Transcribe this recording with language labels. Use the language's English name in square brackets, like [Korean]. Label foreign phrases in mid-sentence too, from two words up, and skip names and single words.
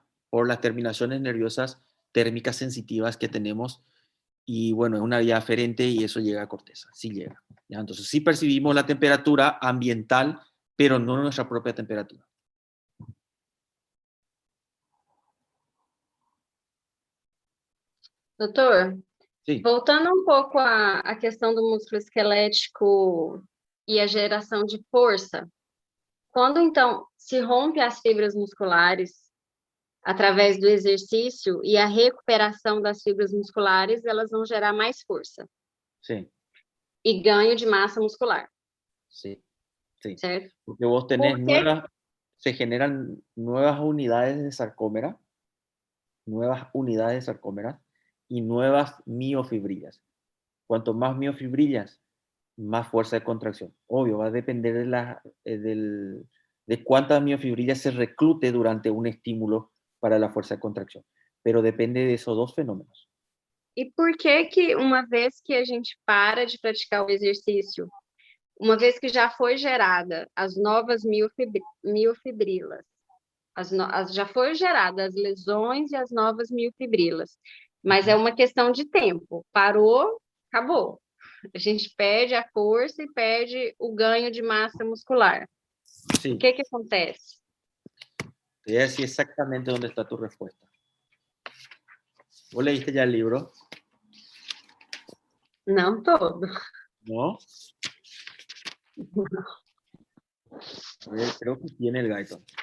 [Spanish] Por las terminaciones nerviosas térmicas sensitivas que tenemos, y bueno, es una vía aferente y eso llega a corteza, sí llega, ¿ya? Entonces sí percibimos la temperatura ambiental, pero no nuestra propia temperatura. [Portuguese] Doutor, [Spanish] Sí. [Portuguese] voltando um pouco à questão do músculo esquelético e a geração de força, quando então se rompe as fibras musculares através do exercício e a recuperação das fibras musculares, elas vão gerar mais força. [Spanish] Sí. [Portuguese] E ganho de massa muscular. [Spanish] Sí, sí. [Portuguese] Certo? [Spanish] Porque vos tenés se generan nuevas unidades de sarcómera, y nuevas miofibrillas. Cuanto más miofibrillas, más fuerza de contracción. Obvio, va a depender de cuántas miofibrillas se reclute durante un estímulo para la fuerza de contracción. Pero depende de esos dos fenómenos. [Portuguese] E por que uma vez que a gente para de praticar o exercício, uma vez que já foi gerada as novas miofibrilas, já foi gerada as lesões e as novas miofibrilas, mas é uma questão de tempo. Parou, acabou. A gente perde a força e perde o ganho de massa muscular. [Spanish] Sí. [Portuguese] O que acontece? [Spanish] Te voy a decir exactamente dónde está tu respuesta. ¿Vos leíste ya el libro? [Portuguese] Não todo. [Spanish] ¿No? A ver, creo que tiene el guide.